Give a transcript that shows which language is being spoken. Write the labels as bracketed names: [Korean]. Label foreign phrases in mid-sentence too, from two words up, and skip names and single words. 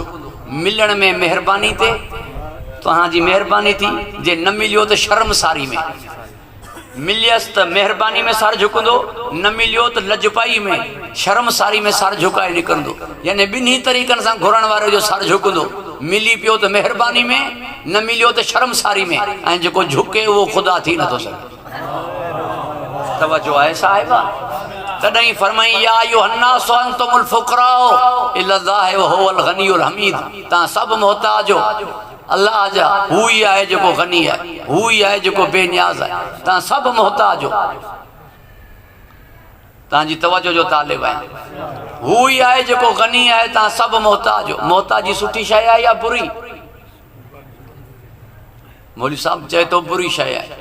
[Sindhi] मिलण में महिरबानी ते, तव्हांजी महिरबानी थी, जे न मिलियो त शर्मसारी में, मिलियसि त महिरबानी में सर झुकंदो, न मिलियो त लजपाई में शर्मसारी में सर झुकाए निकिरंदो। यानी ॿिन्ही तरीक़नि सां घुरण वारे जो सर झुकंदो। मिली पियो त महिरबानी में, न मिलियो त शर्मसारी में, ऐं जेको झुके उहो ख़ुदा थी नथो सघे। तवज्जो आहे साहिबा। तॾहिं फरमाई [Arabic] يا أيها الناس أنتم الفقراء إلى الله وهو الغني الحميد, [Sindhi] तव्हां सभु मोहताज हो अल्लाह जा, हू ई आहे जेको गनी आहे, हू ई आहे जेको बेनियाज़ आहे। तव्हां सभु मोहताज हो, तव्हांजी तवज्जो जो तालिब आहे। हू ई आहे जेको गनी आहे, तव्हां सभु मोहताज हो। मोहताजी सुठी शइ आहे या बुरी? मौलवी साहब चए थो बुरी शइ आहे।